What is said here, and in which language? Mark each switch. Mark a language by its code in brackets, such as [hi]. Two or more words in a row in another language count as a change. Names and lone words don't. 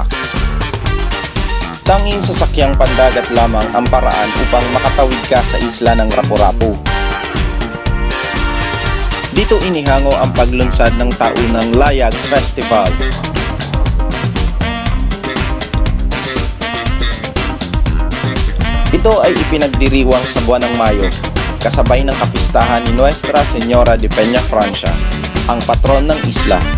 [tl] Tanging sasakyang pandagat lamang ang paraan upang makatawid ka sa isla ng Rapu-Rapu. Dito inihango ang paglunsad ng taunang Layag Festival. Ito ay ipinagdiriwang sa buwan ng Mayo, kasabay ng kapistahan ni Nuestra Señora de Peña Francia, ang patron ng isla.